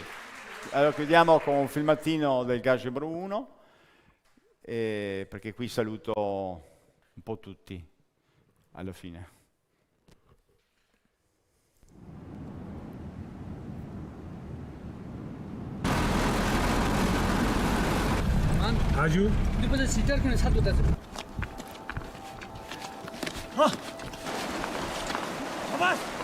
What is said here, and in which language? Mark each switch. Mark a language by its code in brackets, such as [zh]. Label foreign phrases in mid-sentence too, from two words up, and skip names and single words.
[it] Allora chiudiamo con un filmatino del Gagebro 1, perché qui saluto un po' tutti alla fine. Aju? [ro] După ce citeam când s-a dus. Ha! Abbas!